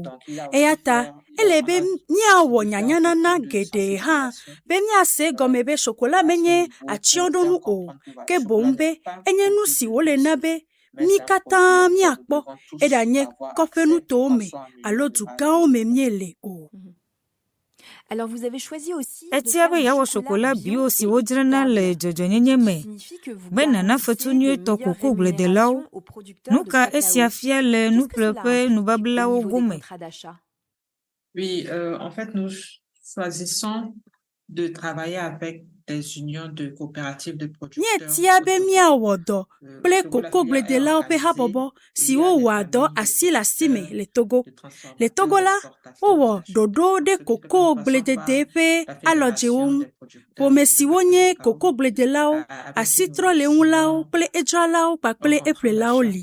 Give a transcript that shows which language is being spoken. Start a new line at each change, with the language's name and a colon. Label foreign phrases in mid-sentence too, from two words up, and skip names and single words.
Ewe: Eya ta ele be míawɔ nyanyanana geɖe hã be míase gɔme be chocolat menye atsyɔ̃ɖonu o, ke boŋ be enye nu si wole na be mi katã míakpɔ eɖanye kɔƒe nutowo me alo dugãwo me míele o.
French: Alors vous avez choisi aussi
Ewe: Etia be yawɔ
French: chocolat bio
Ewe: si wodzrana le dzɔdzɔnyenye me be nana fetu nyuietɔ koko gbledelawo. Nu ka esia fia le nuƒleƒe nubablawo gome?
French: Oui, en fait, nous choisissons de travailler avec des unions de coopératives de producteurs.
Ewe: Míetia be míawɔ dɔ kple kokogbledelawo ƒe habɔbɔ si wowɔa dɔ asi le asi me le Togo. Le Togo la, wowɔ ɖoɖo ɖe kokogbledede ƒe alɔdzewo ŋu. Ƒome siwo nye kokogbledelawo, asitrɔleŋulawo kple edzralawo kpakple eƒlelawo li.